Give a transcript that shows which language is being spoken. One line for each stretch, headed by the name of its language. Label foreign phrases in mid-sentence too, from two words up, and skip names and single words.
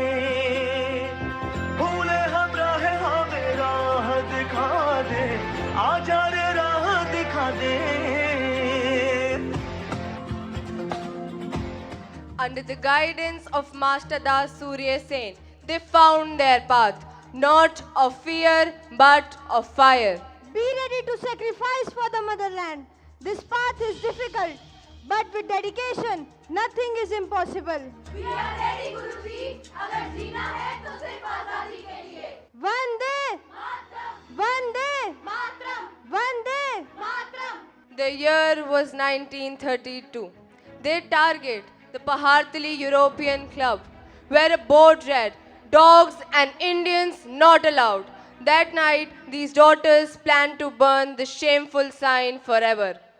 Hindi: भूले हम राह हमें राह दिखा दे आजा रे राह दिखा दे.
English: Under the guidance of Master Das Surya Sen, they found their path, not of fear but of fire. Be ready to sacrifice for the motherland. This path is difficult, but with dedication, nothing is impossible. We are ready, Guruji.
Hindi: अगर जीना है तो सिर्फ आजादी के लिए. Vande मातरम. Vande मातरम. Vande मातरम.
English: The year was 1932. Their target, the Pahartali European Club, where a board read, "Dogs and Indians not allowed." That night, these daughters planned to burn the shameful sign forever.